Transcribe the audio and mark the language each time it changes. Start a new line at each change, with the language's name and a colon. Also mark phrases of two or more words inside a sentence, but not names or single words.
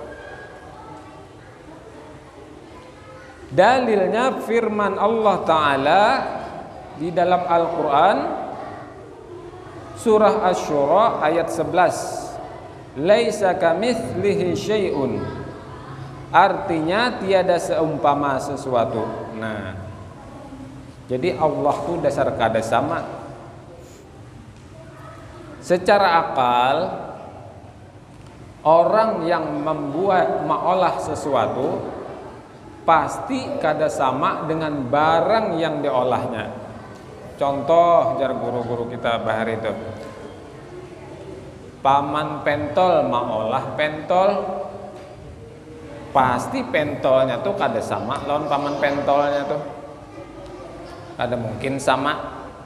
Indonesian: Dalilnya firman Allah Ta'ala di dalam Al-Quran surah Asy-Syura ayat 11.
Arabic: ليس كمثله شيء.
Indonesian: Artinya tiada seumpama sesuatu.
Banjar: Nah, jadi Allah tuh dasar kada sama.
Indonesian: Secara akal, orang yang mengolah sesuatu pasti kada sama dengan barang yang diolahnya.
Banjar: Contoh jar guru-guru kita bahar itu, paman pentol maolah pentol, pasti pentolnya tuh kada sama lawan paman pentolnya tuh, kada mungkin sama.